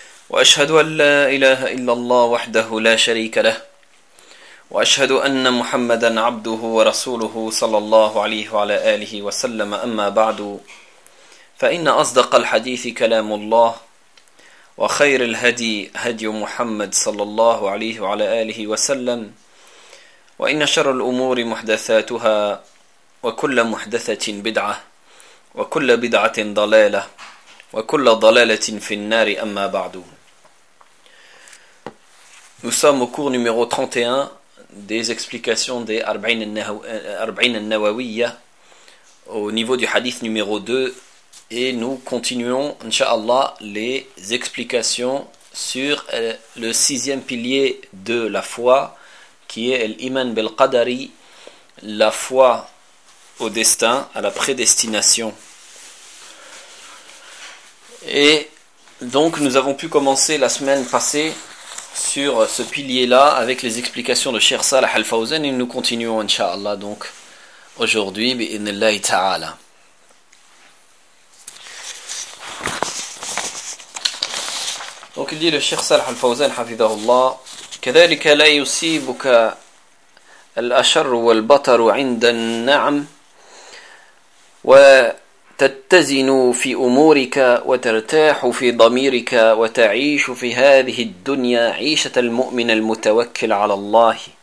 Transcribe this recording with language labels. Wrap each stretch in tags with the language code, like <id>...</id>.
<ar>وأشهد أن لا إله إلا الله وحده لا شريك له وأشهد أن محمدا عبده ورسوله صلى الله عليه وعلى آله وسلم أما بعد فإن أصدق الحديث كلام الله وخير الهدي هدي محمد صلى الله عليه وعلى آله وسلم وإن شر الأمور محدثاتها وكل محدثة بدعة وكل بدعة ضلالة وكل ضلالة في النار أما بعد.</ar> <fr>Nous sommes au cours numéro 31 des explications des 40 al-Nawawiyya au niveau du hadith numéro 2. Et nous continuons, Inch'Allah, les explications sur le sixième pilier de la foi, qui est l'Iman bil-Qadari, la foi au destin, à la prédestination. Et donc nous avons pu commencer la semaine passée sur ce pilier-là avec les explications de Cheikh Salah Al-Fawzan, et nous continuons, Inch'Allah, donc aujourd'hui, bi-idhnillahi ta'ala. Donc il dit le Cheikh Salah Al-Fawzan, hafidhahullah,</fr> <ar>كذلك لا يصيبك الأشر والبطر عند النعم وتتزن في أمورك وترتاح في ضميرك وتعيش في هذه الدنيا عيشة المؤمن المتوكل على الله</ar>